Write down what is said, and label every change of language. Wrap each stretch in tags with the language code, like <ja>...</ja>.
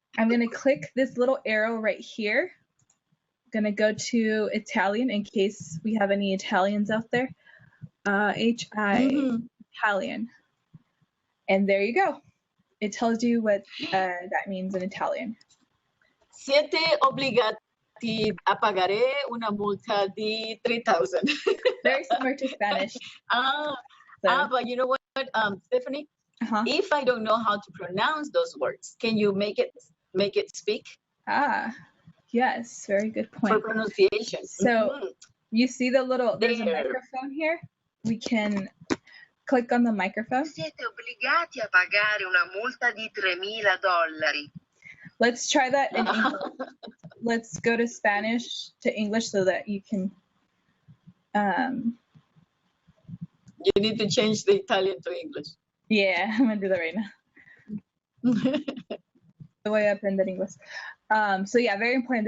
<en>I'm going to click this little arrow right here. I'm going to go to Italian in case we have any Italians out there. Italian. And there you go. It tells you what that means in Italian.</en> <it>Siete obbligati a pagare una multa di 3,000.</it> <en>Very similar to Spanish. But you know what, Stephanie? If I don't know how to pronounce those words, can you make it speak? Yes, very good point. For pronunciation. So you see there's a microphone here. We can click on the microphone.</en> <it>Siete obbligati a pagare una multa di $3,000.</it> <en>Let's try that in English. Let's go to Spanish to English so that you can. You need to change the Italian to English. Yeah, I'm gonna do that right now. The way up and then English. So yeah, very important.</en>